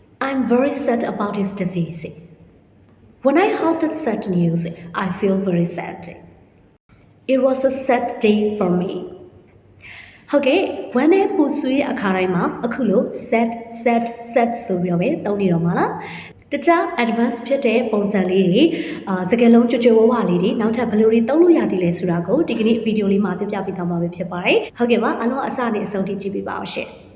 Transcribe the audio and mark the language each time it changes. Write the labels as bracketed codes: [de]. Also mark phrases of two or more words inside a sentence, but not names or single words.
[en] I'm very sad about his disease. When I heard that sad news, I feel very sad. It was a sad day for me. [my] ဟုတ်ကဲ့ when နဲ့ပူဆွေးအခါတိုင်းမှာအခုလို့ set ဆိုပြီးတော့ပဲသုံးနေတော့မှာလားတခြား advanced ဖြစ်တဲ့ပုံစံလေးတွေစကားလုံးကြွကြွဝဝလေးတွေနောက်ထပ်ဘယ်လိုတွေသုံးလို့ရသေးလဲဆိုတာကိုဒီကနေ့ဗီဒီယိုလေးမှာပြပြပေးသွားမှာဖြစ်ပါတယ်ဟုတ်ကဲ့ပါအားလုံးအစနဲ့အဆုံးထိကြည့်ပေးပါအောင်ရှင်